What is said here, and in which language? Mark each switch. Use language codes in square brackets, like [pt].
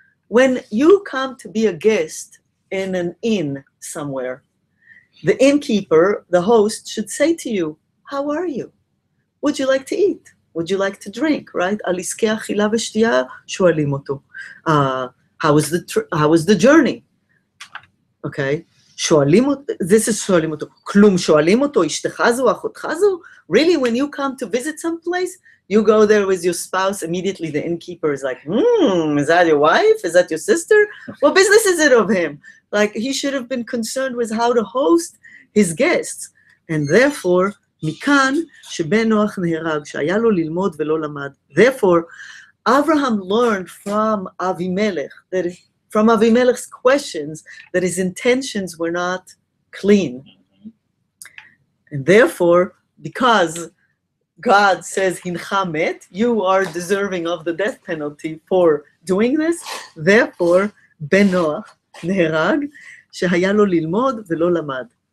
[en] When you come to be a guest in an inn somewhere, the innkeeper, the host, should say to you, how are you? Would you like to eat? Would you like to drink, right? [he] Al iskei achila v'shtiya shoalim oto. [en] How was the journey? Okay. This is [he] שואלים אותו. כלום שואלים אותו, אשתך זו, אחותך זו? [en] Really, when you come to visit someplace, you go there with your spouse, immediately the innkeeper is like, is that your wife? Is that your sister? What business is it of him? Like, he should have been concerned with how to host his guests. And therefore, [he] מכאן שבן נוח נהרג, שהיה לו ללמוד ולא למד. [en] Therefore, Abraham learned from Avimelech, from Avimelech's questions, that his intentions were not clean. And therefore, because God says, [he] Hincha met, [en] you are deserving of the death penalty for doing this, therefore, Ben Noach [he] נהרג, שהיה לו ללמוד ולא למד.